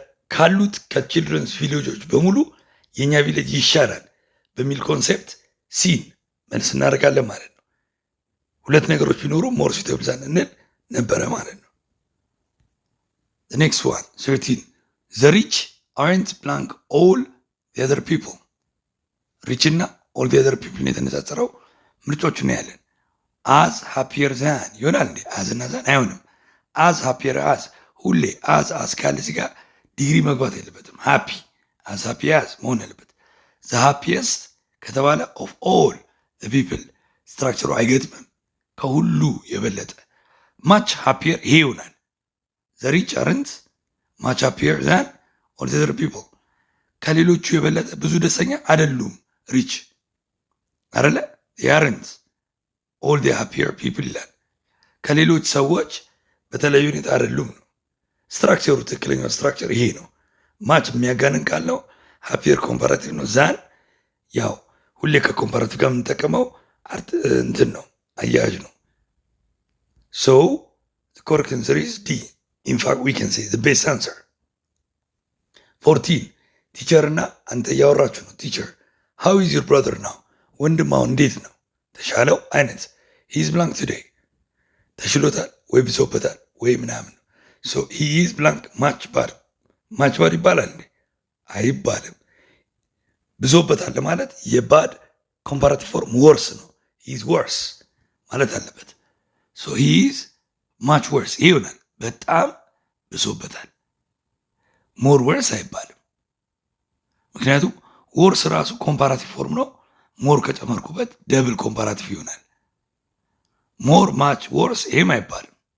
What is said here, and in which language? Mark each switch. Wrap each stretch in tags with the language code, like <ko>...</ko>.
<am>ካሉት ከችልድረንስ ቪሌጆች በሙሉ የኛ ቪሌጅ ይሻላል በሚል ኮንሴፕት ሲን መልስ እናደርጋለን ማለት ነው። ሁለት ነገሮች ቢኖሩ ሞር suitable ዛን እንል ነበረ ማለት ነው። the next one 13</am> <en>the rich aren't blank all the other people</en> <am>ሪች እና all the other people የተነጻጸረው ምርጫዎቹ ነው ያለን። as happier than ይሆናል እንዴ? as እና than አይሆንም። as happier as ሁሌ as ካለ እዚህ ጋር ዲግሪ መግባት የለበትም። as happy as መሆን ያለበት። the happiest ከተባለ of all the people ስትራክቸሩ አይገጥምም። ከሁሉ የበለጠ much happier ይሄ ይሆናል።</am> <en>the rich aren't much happier than all the other people</en> <am>ከሌሎቹ የበለጠ ብዙ ደስተኛ አይደሉም ሪች አይደለ?</am> <en>they aren't all the happier people</en> <am>ይላል። ከሌሎች ሰዎች በተለየ ሁኔታ አይደሉም ነው ስትራክቸሩ። ትክክለኛው ስትራክቸር ይሄ ነው። ማች የሚያጋንን ቃል ነው። ሃፒየር ኮምፓራቲቭ ነው። ዛን ያው ሁሌ ከኮምፓራቲቭ ጋር የምንጠቀመው እንትን ነው፣ አያያዥ ነው።</am> <en>so the correct answer is D. in fact we can say the best answer</en> <am>14 ቲቸር እና አንተ እያወራችሁ ነው። ቲቸር</am> <en>how is your brother now</en> <am>ወንድማው እንዴት ነው ተሻለው አይነት</am> <en>he is blank today</en> <am>ተሽሎታል ወይ ብሶበታል ወይ ምናምን</am> <en>so he is blank much bad</en> <am>ይባላል እንዴ? አይባልም። ብሶበታል ለማለት የባድ ኮምፓራቲቭ ፎርም ወርስ ነው። he is worse ማለት አለበት። so he is much worse ይሆናል። በጣም ብሶበታል። more worse አይባልም። ምክንያቱም ወርስ ራሱ ኮምፓራቲቭ ፎርም ነው። ሞር ከጨመርኩበት ደብል ኮምፓራቲቭ ይሆናል። ሞር ማች ወርስ ይሄም አይባልም።</am>